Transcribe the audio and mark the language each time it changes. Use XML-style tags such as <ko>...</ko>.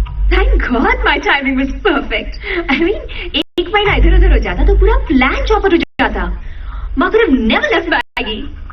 <en>Thank God my timing was perfect. I mean,</en> <hi>एक महीना इधर उधर हो जाता तो पूरा प्लान चौपट हो जाता.</hi> <en>Ma could have never left Maggie.</en>